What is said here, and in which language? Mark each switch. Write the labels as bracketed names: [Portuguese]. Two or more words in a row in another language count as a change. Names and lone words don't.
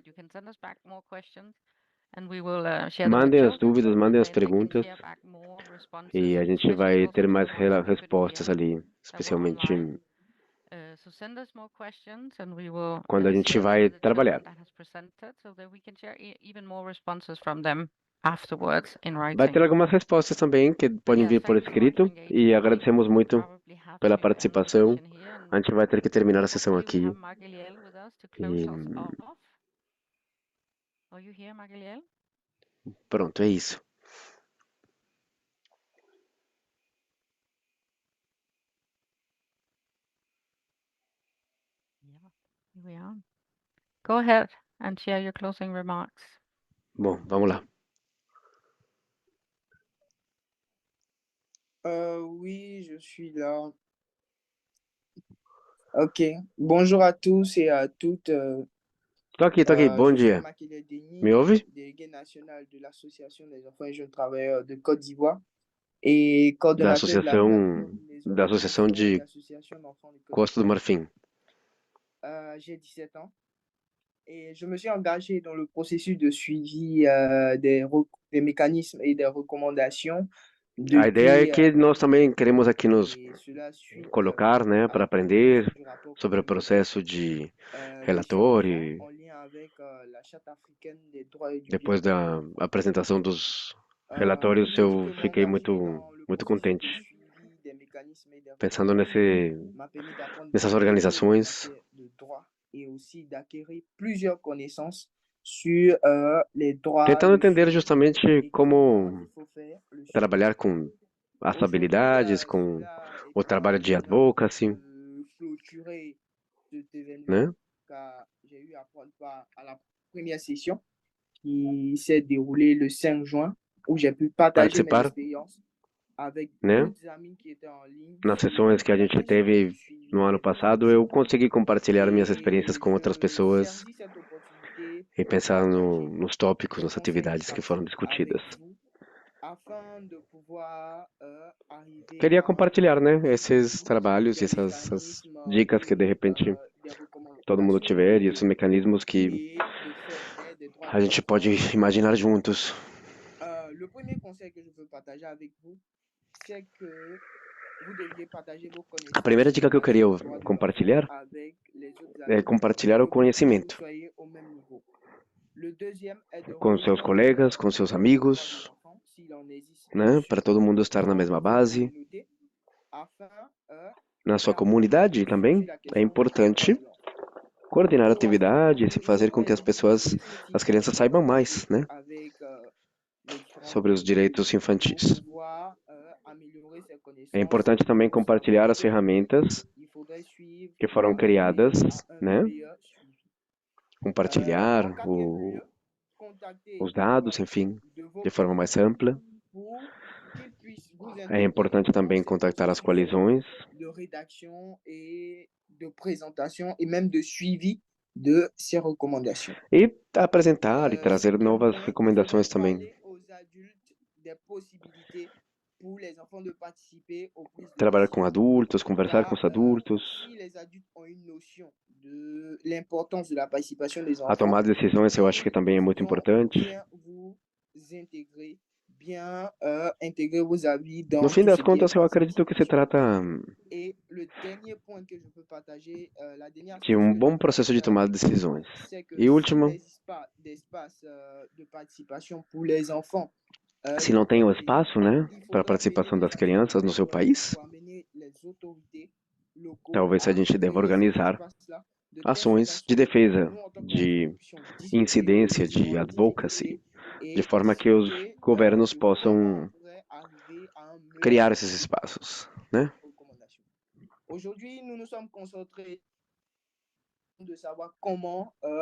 [Portuguese] Mandem as dúvidas, mandem as perguntas e a gente vai ter mais respostas ali, especialmente quando a gente vai trabalhar. Vai ter algumas respostas também que podem vir por escrito e agradecemos muito pela participação. A gente vai ter que terminar a sessão aqui. [English] to close [Portuguese] E [English] us off. Are you here, Magalhães? [Portuguese] pronto, é isso. [English] Yeah, here we are. Go ahead and share your closing remarks. [Portuguese] Bom, vamos lá. [French] Oui, je suis là. Ok. Bonjour à tous et à toutes. [Portuguese] Tô aqui. Bom [French] Je suis [Portuguese] dia. [French] Makelele Denis, [Portuguese] Me ouve? [French] délégué national de l'Association des enfants et jeunes travailleurs de Côte d'Ivoire et [Portuguese] Da [French] coordonnateur de la [Portuguese] associação, [French] plateforme des [Portuguese] da Associação [French] organisations et [Portuguese] de [French] associations d'enfants de Côte [Portuguese] Costa do [French] d'Ivoire. [Portuguese] Marfim. [French] J'ai 17 ans et je me suis engagé dans le processus de suivi des mécanismes et des recommandations [Portuguese] A ideia é [French] depuis [Portuguese] que nós também queremos aqui nos [French] et cela suite [Portuguese] colocar, né, [French] à [Portuguese] para [French] la [Portuguese] aprender [French] publication du rapport [Portuguese] sobre o [French] communautaire [Portuguese] processo de [French] des champs [Portuguese] relatório [French] d'enfants en lien avec la Charte africaine des droits et du [Portuguese] depois [French] bien-être de [Portuguese] da [French] l'enfant. [Portuguese] apresentação dos relatórios, [French] Je me dis [Portuguese] eu [French] que [Portuguese] fiquei [French] m'engager [Portuguese] muito [French] dans le [Portuguese] muito [French] processus de [Portuguese] contente [French] suivi des mécanismes et des [Portuguese] pensando [French] recommandations m'a permis d'apprendre [Portuguese] nessas [French] beaucoup de choses en [Portuguese] organizações, [French] matière de droit et aussi d'acquérir plusieurs connaissances sur les droits, [Portuguese] tentando [French] le [Portuguese] entender [French] suivi [Portuguese] justamente [French] et comment [Portuguese] como [French] il faut faire le suivi. [Portuguese] trabalhar com as [French] Aujourd'hui, [Portuguese] habilidades, com [French] cela [Portuguese] o trabalho de [French] étant l'heure [Portuguese] advocacy, [French] de clôturer cet événement, [Portuguese] né? [French] car j'ai eu à prendre part à la première session qui s'est déroulée le 5 juin, où j'ai pu partager mes [Portuguese] Participar, [French] expériences avec [Portuguese] né? [French] d'autres amis qui étaient en ligne [Portuguese] Nas [French] sur [Portuguese] sessões que a [French] la [Portuguese] gente [French] question [Portuguese] teve [French] du suivi [Portuguese] no ano [French] des droits [Portuguese] passado, [French] des [Portuguese] eu [French] enfants. [Portuguese] consegui compartilhar minhas experiências [French] Et [Portuguese] com outras [French] je [Portuguese] pessoas [French] saisis cette opportunité [Portuguese] e [French] pour [Portuguese] pensar [French] partager [Portuguese] nos tópicos, [French] des [Portuguese] nas [French] conseils [Portuguese] atividades que foram [French] pratiques avec [Portuguese] discutidas. [French] vous afin de pouvoir arriver [Portuguese] Queria [French] à [Portuguese] compartilhar, né, esses [French] suivre [Portuguese] trabalhos e [French] des [Portuguese] essas [French] mécanismes [Portuguese] dicas que de repente [French] des [Portuguese] todo mundo [French] recommandations [Portuguese] tiver e esses mecanismos que [French] et de faire des droits [Portuguese] a [French] des [Portuguese] gente [French] enfants. [Portuguese] pode imaginar juntos. [French] Le premier conseil que je peux partager avec vous, c'est que vous devriez partager vos connaissances [Portuguese] A primeira dica que eu [French] en [Portuguese] queria [French] matière de droits de l'enfant [Portuguese] compartilhar [French] avec les autres [Portuguese] é [French] adultes [Portuguese] compartilhar [French] afin [Portuguese] o [French] que vous tous [Portuguese] conhecimento [French] soyez au même niveau. Le deuxième est de [Portuguese] com seus [French] rejoindre [Portuguese] colegas, com seus [French] les groupes de droits de [Portuguese] amigos, [French] l'enfant, s'il en existe [Portuguese] né, [French] plusieurs, [Portuguese] para todo mundo estar na [French] dans [Portuguese] mesma [French] votre [Portuguese] base. [French] communauté afin [Portuguese] Na sua [French] d'apprendre [Portuguese] comunidade [French] plus [Portuguese] também [French] sur la [Portuguese] é [French] question des droits [Portuguese] importante [French] de l'enfant. [Portuguese] coordenar [French] Troisièmement, [Portuguese] atividades e fazer com que [French] j'aimerais [Portuguese] as crianças saibam mais, né, [French] avec les différents [Portuguese] sobre os direitos [French] pour [Portuguese] infantis. [French] pouvoir améliorer ses [Portuguese] É [French] connaissances [Portuguese] importante também [French] et nos [Portuguese] compartilhar as [French] savoirs. [Portuguese] ferramentas [French] Il faudrait suivre [Portuguese] que foram [French] pour arriver [Portuguese] criadas, [French] à un [Portuguese] né, [French] meilleur suivi. [Portuguese] compartilhar [French] En quatrième lieu, contactez [Portuguese] os [French] un [Portuguese] dados, [French] proche [Portuguese] enfim, [French] de vos [Portuguese] de forma mais [French] présidents [Portuguese] ampla. [French] pour qu'il puisse vous [Portuguese] É [French] intégrer [Portuguese] importante [French] dans [Portuguese] também [French] ces [Portuguese] contactar as [French] processus [Portuguese] coalizões [French] de rédaction et de présentation et même de suivi de ces recommandations. [Portuguese] e apresentar e trazer [French] Cinquième [Portuguese] novas [French] point, il faudrait [Portuguese] recomendações também. [French] parler aux adultes des possibilités pour les enfants de participer aux prises de [Portuguese] Trabalhar com [French] décision. [Portuguese] adultos, conversar com [French] Car [Portuguese] os adultos. [French] si les adultes ont une notion de l'importance de la participation des [Portuguese] A [French] enfants, [Portuguese] tomada de decisões eu acho que também é muito [French] ils vont [Portuguese] importante. [French] bien vous intégrer, bien intégrer vos avis dans [Portuguese] No fim [French] tout [Portuguese] das [French] ce qui est [Portuguese] contas, eu [French] prise de [Portuguese] acredito que se [French] décision. [Portuguese] trata [French] Et le dernier point que je peux partager, la dernière [Portuguese] de [French] astuce que je [Portuguese] bom [French] peux [Portuguese] processo de [French] partager [Portuguese] tomada [French] avec [Portuguese] de [French] vous, [Portuguese] decisões. [French] c'est que [Portuguese] E [French] s'il [Portuguese] último, [French] n'existe pas d'espace de participation pour les enfants [Portuguese] se [French] dans [Portuguese] não tem o [French] votre pays, [Portuguese] espaço, né, [French] il [Portuguese] para a [French] faudrait [Portuguese] participação [French] mener [Portuguese] das [French] des actions [Portuguese] crianças no seu país, [French] pour amener les autorités locaux [Portuguese] talvez a [French] à [Portuguese] gente deva [French] créer cet [Portuguese] organizar [French] espace-là de telle [Portuguese] ações de [French] façon que [Portuguese] defesa, [French] nous, en tant qu'enfants, [Portuguese] de [French] nous puissions discuter [Portuguese] incidência, de [French] sans [Portuguese] advocacy, [French] difficulté [Portuguese] de [French] et [Portuguese] forma que os [French] discuter [Portuguese] governos [French] de comment [Portuguese] possam [French] on pourrait arriver à un meilleur [Portuguese] criar esses [French] suivi [Portuguese] espaços, né? [French] des recommandations. Aujourd'hui, nous nous sommes concentrés de savoir comment